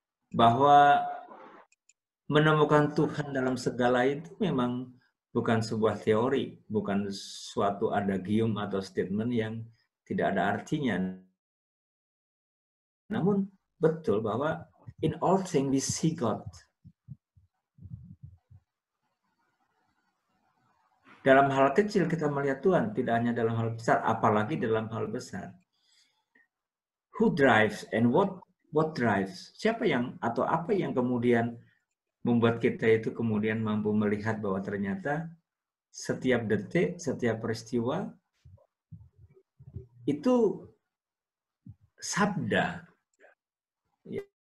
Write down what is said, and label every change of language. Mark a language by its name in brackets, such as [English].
[Indonesian] Bahwa menemukan Tuhan dalam segala itu memang bukan sebuah teori, bukan suatu adagium atau statement yang tidak ada artinya. Namun betul bahwa [English] in all things we see God. [Indonesian] Dalam hal kecil kita melihat Tuhan, tidak hanya dalam hal besar, apalagi dalam hal besar. [English] Who drives and what drives? [Indonesian] Siapa yang atau apa yang kemudian membuat kita itu kemudian mampu melihat bahwa ternyata setiap detik, setiap peristiwa itu sabda. Ya.